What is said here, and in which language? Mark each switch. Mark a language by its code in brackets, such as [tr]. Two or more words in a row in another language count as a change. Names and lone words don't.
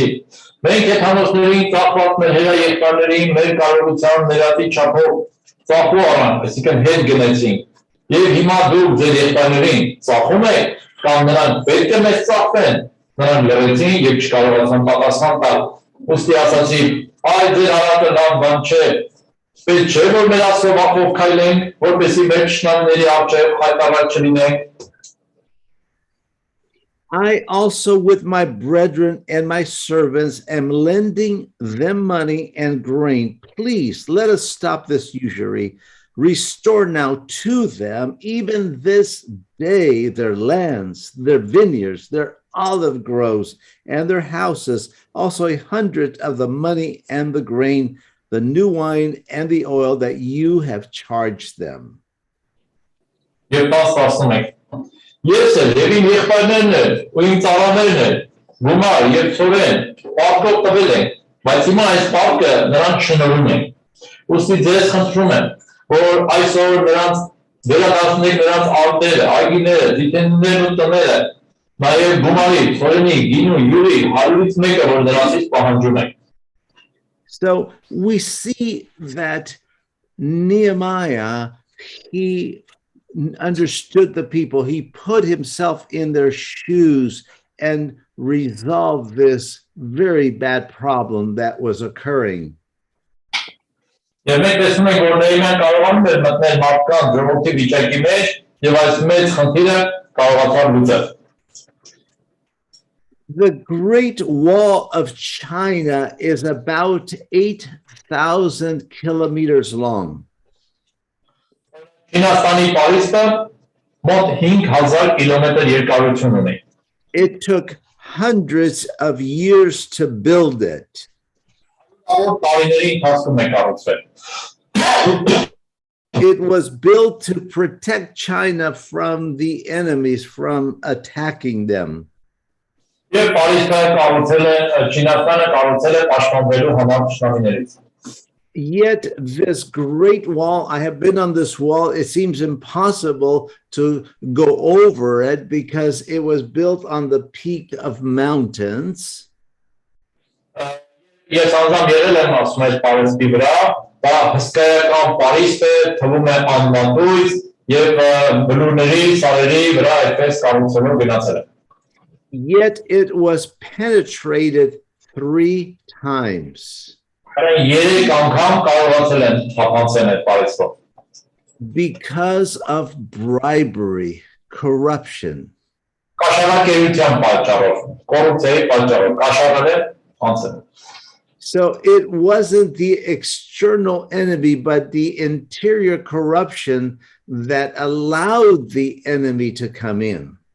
[hy] մենք հեթանոսներին ծախված մեր հերա եղբայրներին մեր կարողության ներածի չափով ծախու առանք, այսինքն հետ գնեցինք։ Եվ հիմա դուք ձեր եղբայրներին ծախում եք, կամ նրանք պետք է մեզ ծախվեն։ Նրանք լռեցին եւ չկարողացան պատասխան տալ։ Ուստի ասացի, այ ձեր արածը լավ բան չէ։ Պետք չէ որ մեր ասովախով քայլենք, որպեսզի մեր ճշնամիների առջև խայտառակ չլինենք։ [en] I also with my brethren and my servants am lending them money and grain. Please let us stop this usury. Restore now to them, even this day, their lands, their vineyards, their olive groves, and their houses, also 100 of the money and the grain, the new wine and the oil that you have charged them. [hy] Ես էլ եւ իմ եղբայրներն էլ ու իմ ծառաներն էլ գումար եւ ծովեն պարտքով տվել են, բայց հիմա այս պարտքը նրանց շնորհում են։ Ուստի ձեզ խնդրում եմ, որ այսօր նրանց վերադարձնեք նրանց արտերը, այգիները, ձիթեններն ու տները, նաեւ գումարի, ծորենի, գինու, յուրի 100-ից մեկը, որ նրանցից պահանջում են։ [en] So we see that Nehemiah, he understood the people. He put himself in their shoes and resolved this very bad problem that was occurring. [hy] Եվ մենք տեսնում ենք, որ Նեհեմիան կարողանում էր մտնել մարդկանց ժողովրդի վիճակի մեջ եւ այս մեծ խնդիրը կարողացավ լուծել։ [en] The Great Wall of China is about 8,000 kilometers long. [hy] Չինաստանի պարիսպը մոտ 5000 կիլոմետր երկարություն ունի։ [en] It took hundreds of years to build it. [hy] Տարիների ընթացքում է կառուցվել։ [en] It was built to protect China from the enemies from attacking them. [hy] Եվ պարիսպը կառուցել է Չինաստանը կառուցել է պաշտպանվելու համար թշնամիներից։ [en] Yet this great wall, I have been on this wall, it seems impossible to go over it because it was built on the peak of mountains. [hy] Ես անձամբ եղել եմ ասում այս պարիսպի վրա, դա հսկայական պարիսպ է, թվում է անմատույց եւ բլուրների, սարերի վրա այդպես կառուցելով գնացել է։ [en] Yet it was penetrated 3 times. Because of bribery, corruption. So it wasn't the external enemy, but the interior corruption that allowed the enemy to come in.